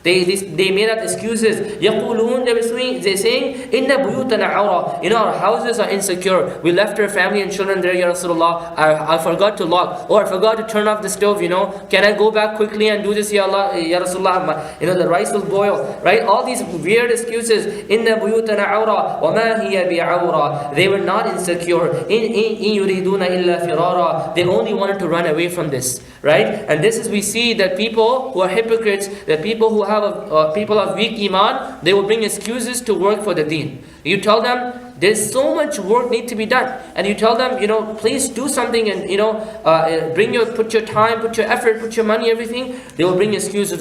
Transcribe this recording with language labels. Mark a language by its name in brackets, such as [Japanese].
[English] They made up excuses. [Arabic] يَقُولُونَ [English] they're saying, [Arabic] إِنَّ بُيُوتَنَا عَوْرًا [English] our houses are insecure. We left our family and children there, Ya Rasulullah. I forgot to lock. Or I forgot to turn off the stove, Can I go back quickly and do this, Ya Allah, Ya Rasulullah? The rice will boil. Right? All these weird excuses. [Arabic] إِنَّ بُيُوتَنَا عَوْرًا وَمَا هِيَ بِعَوْرًا [English] they were not insecure. [Arabic] إِن يُرِيدُونَ إِلَّا فِرَارًا [English] they only wanted to run away from this. Right? And this is, we see that people who are hypocrites, that people who have people of weak iman, they will bring excuses to work for the deen. You tell them there's so much work need to be done, and you tell them, please do something, and put your time, put your effort, put your money, everything. They will bring excuses.